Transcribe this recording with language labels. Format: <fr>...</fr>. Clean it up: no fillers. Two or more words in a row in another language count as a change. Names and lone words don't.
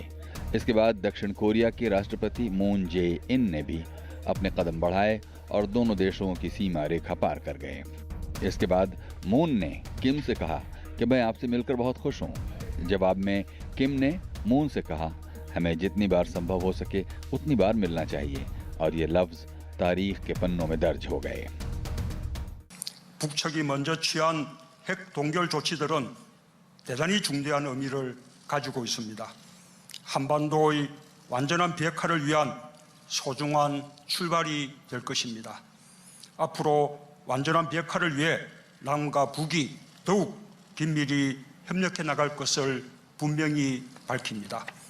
<hi>इसके बाद दक्षिण कोरिया के राष्ट्रपति मून जे इन ने भी अपने कदम बढ़ाए और दोनों देशों की सीमा रेखा पार कर गए। इसके बाद मून ने किम से कहा कि मैं आपसे मिलकर बहुत खुश हूं। जवाब में किम ने मून से कहा, हमें जितनी बार संभव हो सके उतनी बार मिलना चाहिए, और ये लफ्ज तारीख के पन्नों में दर्ज हो गए।</hi> <ko>북측이 먼저 취한 핵 동결 조치들은 대단히 중대한 의미를 가지고 있습니다. 한반도의 완전한 비핵화를 위한 소중한 출발이 될 것입니다. 앞으로 완전한 비핵화를 위해 남과 북이 더욱 긴밀히 협력해 나갈 것을 분명히 밝힙니다.</ko>